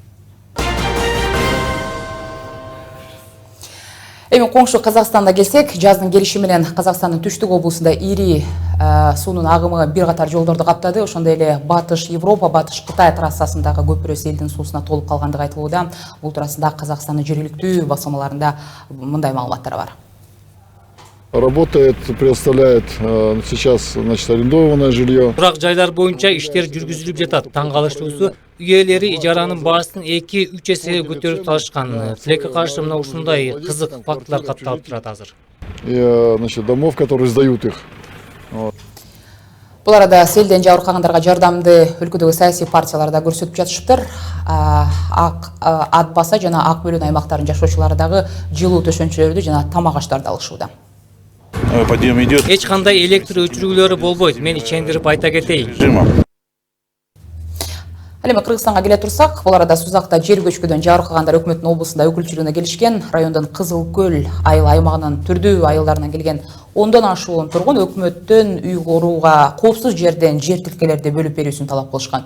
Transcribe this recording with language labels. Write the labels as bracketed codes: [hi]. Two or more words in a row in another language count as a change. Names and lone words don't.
[ky] Эми коңшу Казакстанда келсек, жаздын келиши менен Казакстандын түштүк облусунда ири суунун агымы бир катар жолдорду каптады. Ошондой эле Батыш Европа, Батыш Кытай трассасындагы көпүрөсү элдин суусуна толуп калгандыгы айтылууда. Бул туурасында Казакстандын жергиликтүү басылмаларында мындай маалыматтар бар. [ru] Работает, предоставляет сейчас, значит, арендованное жилье. [ky] Турак жайлар боюнча иштер жүргүзүлүп жатат. Таң калыштуусу, үй ээлери ижаранын баасын 2-3 эсеге көтөрүп салышкан. Тилекке каршы мына ушундай кызык фактылар катталып турат азыр. [ru] И, значит, домов, которые сдают их. [ky] Бул арада селден жабыркагандарга жардамды өлкөдөгү саясий партиялар да көрсөтүп жатышыптыр. Ат баса жана Ак Бөлөн аймактарынын жашоочулары дагы жылуу төшөнчөлөрдү жана тамак аштарды алышууда. [ru] Подъем идет. [ky] Эч кандай электр өчүрүүлөрү болбойт. Мен ичендирип айта кетейин. Ал эми Кыргызстанга келе турсак, бул арада Сузакта жер көчкүдөн жабыркагандар өкмөттүн облусунда өкүлчүлүгүнө келишкен. Райондун Кызыл Көл айыл аймагынын түрдүү айылдарынан келген 10дон ашуун тургун өкмөттөн үй курууга коопсуз жерден жер тилкелерди бөлүп берүүсүн талап кылышкан.